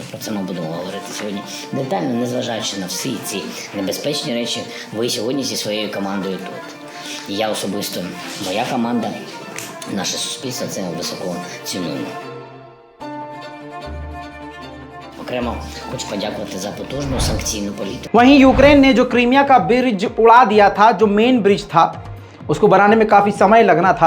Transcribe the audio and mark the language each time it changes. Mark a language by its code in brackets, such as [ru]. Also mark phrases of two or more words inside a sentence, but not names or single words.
[uk] Про це ми будемо говорити сьогодні детально, незважаючи на всі ці небезпечні речі, ви сьогодні зі своєю командою тут. І я особисто, моя команда, наше суспільство це високо цінуємо. Окремо хочу подякувати за потужну санкційну політику. [hi] वहीं यूक्रेन ने जो क्रीमिया का ब्रिज उड़ा दिया था, जो [en] main bridge [hi] था, उसको बनाने में काफ़ी समय लगना था।